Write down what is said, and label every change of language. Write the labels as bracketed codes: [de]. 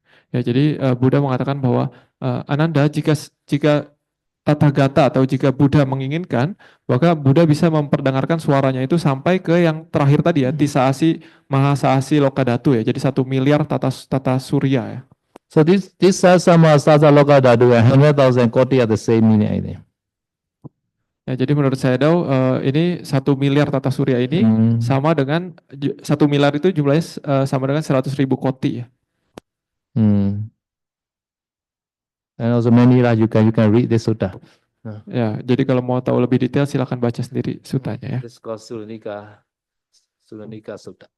[id] Ya, jadi Buddha mengatakan bahwa Ananda, jika Tathagata atau jika Buddha menginginkan, maka Buddha bisa memperdengarkan suaranya itu sampai ke yang terakhir tadi ya, Tisasi Mahasasi Lokadhatu ya. Jadi 1 miliar tata surya ya. [en] So this sama Sasa Loka Dadu and 100,000 koti are the same meaning, I think. [id] Ya, jadi menurut saya ini 1 miliar tata surya ini sama dengan 1 miliar itu jumlahnya sama dengan 100.000 koti ya. [en] And also many lah you can read this sutta. [id] Ya, jadi kalau mau tahu lebih detail silakan baca sendiri sutanya ya. [en] This is called Sulanika Sutta.